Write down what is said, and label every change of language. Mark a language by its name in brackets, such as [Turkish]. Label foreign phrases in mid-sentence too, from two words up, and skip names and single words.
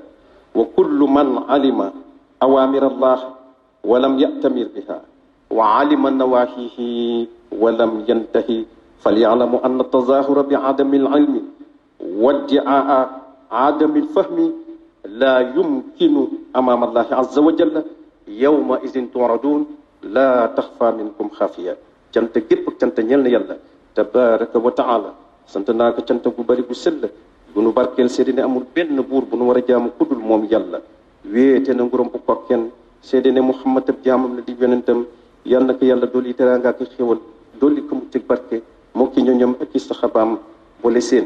[Arabic] وكل من علم أوامر الله ولم يأتمر بها وعلم نواهيه ولم ينتهي فليعلم أن التظاهر بعدم العلم وادعاء عدم الفهم لا يمكن أمام الله عز وجل يومئذ تعرضون لا تخفى منكم خافية. [Wolof] cant gépp cant ñel na yàlla [Arabic] تبارك وتعالى. [Wolof] sant naa ko cant gu bari bu sell bu nu barkeel seede ne amul benn buur bu nu war a jaamu kudul moom yàlla wéete na nguróom bu ko kenn seede ne Muhammad ab jaamam la di yonentam. yal na ko yàlla dolli teraanga ak xéwal dolli ko mucc barke moo ki ñoñam ak i saxabaam boole seen.